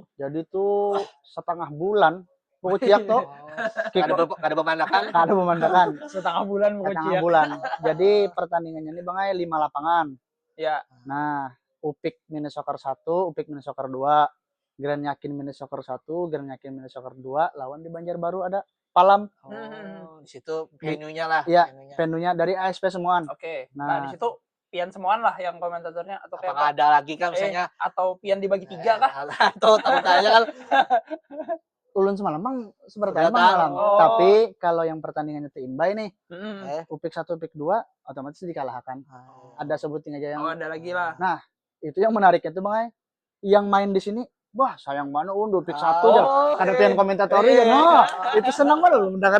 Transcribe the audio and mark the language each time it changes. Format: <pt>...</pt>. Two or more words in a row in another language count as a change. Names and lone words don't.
<bjn>Jadi tuh setengah bulan pokoknya tuh Ada pemandangan. ada pemandangan Setengah bulan setengah bulan. Jadi pertandingannya ini Bang 5 lapangan. Ya. Nah, UPIK Mini Soccer 1, UPIK Mini Soccer 2, Grand Yakin Mini Soccer 1, Grand Yakin Mini Soccer 2, lawan di Banjarbaru ada Palam. Oh, di situ venue-nya lah. Iya, venue-nya. venue-nya dari ASP semuaan. Oke. Nah. Nah, di situ Pian semuaan lah yang komentatornya atau kayak Apakah apa? ada lagi kan misalnya Atau Pian dibagi 3 kah? atau tanya kan Ulun semalam Bang sebenarnya Seberapa? malam. Oh. Tapi kalau yang pertandingannya itu imbay nih, Hmm. UPIK 1, UPIK 2 otomatis dikalahkan. Ada sebutin aja yang Oh, ada lagi lah. itu yang menariknya tuh Bang yang main di sini, wah sayang banget UPIK 1 Oh, aja. Ada pian komentatori ya, no. Itu senang banget loh mendengar.</bjn>